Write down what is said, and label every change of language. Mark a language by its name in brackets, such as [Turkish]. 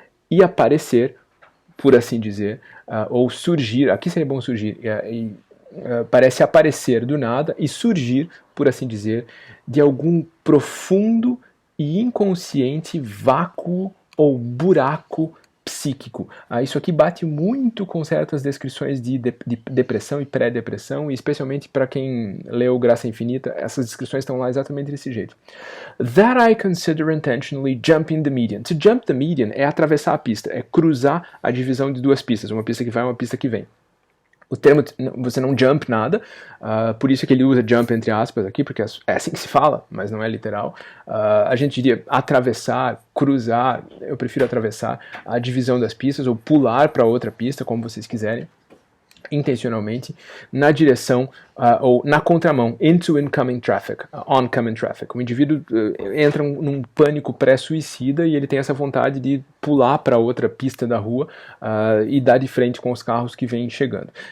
[Portuguese] e aparecer, por assim dizer, ou surgir, aqui seria bom surgir, parece aparecer do nada e surgir, por assim dizer, de algum profundo e inconsciente vácuo ou buraco psíquico. Isso aqui bate muito com certas descrições de depressão e pré-depressão, e especialmente para quem leu Graça Infinita, essas descrições estão lá exatamente desse jeito. [English] That I consider intentionally jumping the median. [Portuguese] To jump the median é atravessar a pista, é cruzar a divisão de duas pistas, uma pista que vai e uma pista que vem. O termo, você não jump nada, por isso que ele usa jump entre aspas aqui, porque é assim que se fala, mas não é literal. A gente diria atravessar, cruzar, eu prefiro atravessar a divisão das pistas, ou pular para outra pista, como vocês quiserem, intencionalmente, na direção ou na contramão, [English] into incoming traffic, oncoming traffic. [Portuguese] O indivíduo entra num pânico pré-suicida e ele tem essa vontade de pular para outra pista da rua e dar de frente com os carros que vêm chegando.